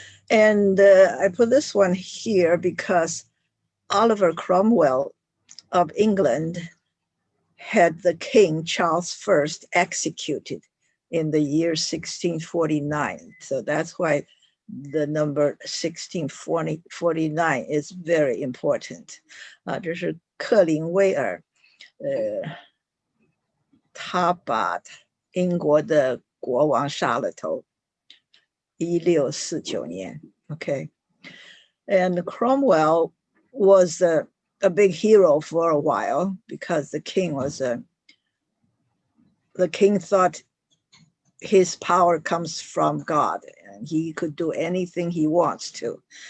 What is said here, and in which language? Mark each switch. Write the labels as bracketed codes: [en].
[en] And I put this one here because Oliver Cromwell of England had the King Charles I executed in the year 1649. So that's why the number 1649 is very important. [zh] 这是克林威尔，他把英国的国王杀了头。 1649年 okay. [en] And Cromwell was a big hero for a while because the king thought his power comes from God and he could do anything he wants to.